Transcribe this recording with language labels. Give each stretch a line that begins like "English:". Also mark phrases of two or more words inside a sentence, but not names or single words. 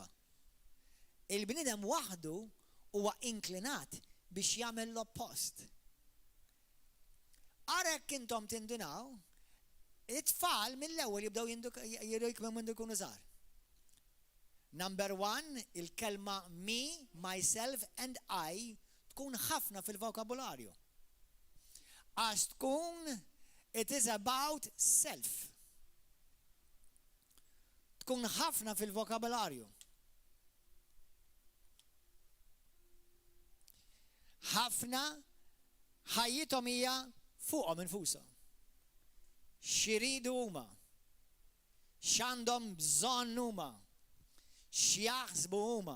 Maltese: Il-bniedem waħdu huwa inklinat biex jagħmel l-oppost. Arek intom tindinaw, it-tfal mill-ewwel jibdew jirrikmu minn ikunu żgħar. Number one, il-kelma
English: me, myself and I
Maltese: tkun ħafna fil-vokabularju. Għax tkun
English: it is about self.
Maltese: Tkun ħafna fil-vokabularju. ħafna ħajjithom hija fuqhom infushom. X'iridu huma, x'għandhom bżonn huma, x'jaħsbu huma.